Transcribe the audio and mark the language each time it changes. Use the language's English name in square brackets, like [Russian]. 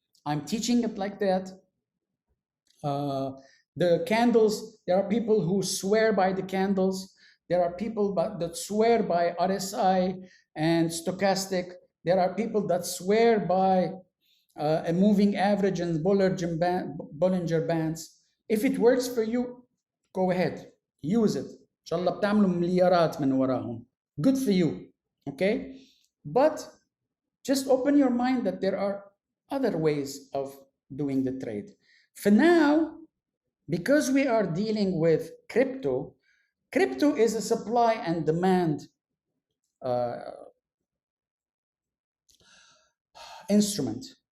[English] I'm teaching it like that. The candles, there are people who swear by the candles. There are people that swear by RSI and stochastic. There are people that swear by a moving average and Bollinger Bands. If it works for you, go ahead, use it. [Arabic] إن شاء الله بتعملوا مليارات من وراهم. [English] Good for you, okay? But just open your mind that there are other ways of doing the trade. For now, because we are dealing with crypto, crypto is a supply and demand instrument.